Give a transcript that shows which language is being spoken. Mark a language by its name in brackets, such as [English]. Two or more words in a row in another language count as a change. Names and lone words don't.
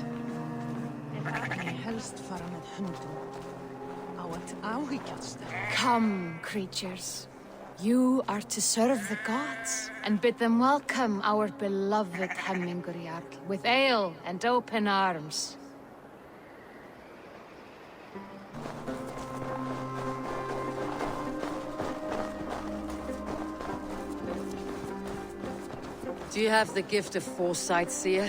[Icelandic] En ekki helst fara með hundum. Á að áhyggjast. [English] Come, creatures. You are to serve the gods, and bid them welcome our beloved Hemmingur with ale and open arms. Do you have the gift of foresight, seer?